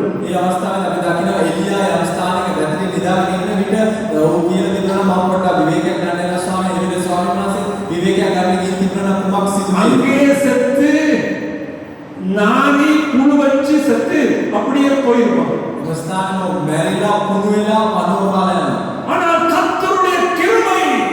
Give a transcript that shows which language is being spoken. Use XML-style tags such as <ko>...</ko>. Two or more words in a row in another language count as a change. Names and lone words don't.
<si>මේ අවස්ථාවේ අපි දකිනවා එලියා යම් ස්ථානයක වැටි නිදාගෙන ඉන්න විට ඔහු කියලා තිබුණා මම පොඩ්ඩක් විවේකයක් ගන්න යනවා ස්වාමීන් වහන්සේ. එවිට ස්වාමීන් වහන්සේ විවේකයක් ගන්න ගිහින් තිබුණා කුමක් සිදු වෙන්නේ?</si> <ta>அங்கேயே செத்து நாடி புழு வச்சு செத்து அப்படியே போயிருப்பான்.</ta> <si>ස්ථානම මැරිලා කුණු වෙලා පනෝරාල යනවා.</si> <ta>ஆனால் கர்த்தருடைய கிருபை</ta>